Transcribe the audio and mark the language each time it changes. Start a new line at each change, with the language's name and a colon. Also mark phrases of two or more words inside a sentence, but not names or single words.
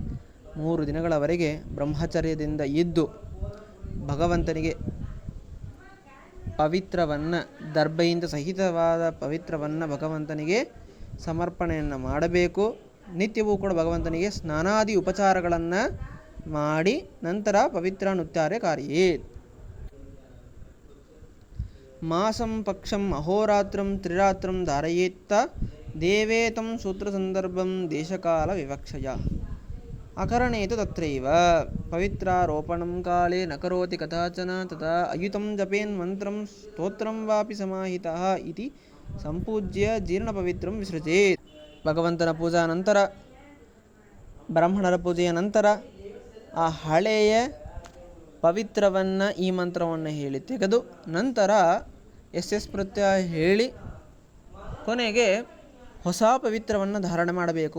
Kannada: 3 ದಿನಗಳವರೆಗೆ ಬ್ರಹ್ಮಚರ್ಯದಿಂದ ಇದ್ದು ಭಗವಂತನಿಗೆ ಪವಿತ್ರವನ್ನು ದರ್ಭೆಯಿಂದ ಸಹಿತವಾದ ಪವಿತ್ರವನ್ನು ಭಗವಂತನಿಗೆ ಸಮರ್ಪಣೆಯನ್ನು ಮಾಡಬೇಕು. ನಿತ್ಯವೂ ಕೂಡ ಭಗವಂತನಿಗೆ ಸ್ನಾನಾದಿ ಉಪಚಾರಗಳನ್ನು ಮಾಡಿ ನಂತರ
Sanskrit: ಪವಿತ್ರ ನುತ್ಯಾರೆ ಕಾರ್ಯೇ. ಮಾಸಂ ಪಕ್ಷಂ ಅಹೋರಾತ್ರಂ ತ್ರಿರಾತ್ರಂ ಧಾರಯೇತ್ತ ದೇವೇತಂ ಸೂತ್ರಸಂದರ್ಭಂ ದೇಶಕಾಲ ವಿವಕ್ಷಯ ಅಕರಣೇತು ತತ್ರೈವ ಪವಿತ್ರಾರೋಪಣಂ ಕಾಲೇ ನ ಕರೋತಿ ಕದಾಚನ ತದಾ ಅಯುತಂ ಜಪೇನ್ ಮಂತ್ರಂ ಸ್ತೋತ್ರಂ ವಾಪಿ ಸಮಾಹಿತಃ ಇತಿ ಸಂಪೂಜ್ಯ ಜೀರ್ಣಪವಿತ್ರಂ ವಿಸೃಜೇತ್.
Kannada: ಭಗವಂತನ ಪೂಜಾ ನಂತರ, ಬ್ರಾಹ್ಮಣರ ಪೂಜೆಯ ನಂತರ ಆ ಹಳೆಯ ಪವಿತ್ರವನ್ನು ಈ ಮಂತ್ರವನ್ನು ಹೇಳಿ ತೆಗೆದು ನಂತರ ಎಸ್ ಪ್ರತ್ಯಯ ಹೇಳಿ ಕೊನೆಗೆ ಹೊಸ ಪವಿತ್ರವನ್ನು ಧಾರಣೆ ಮಾಡಬೇಕು.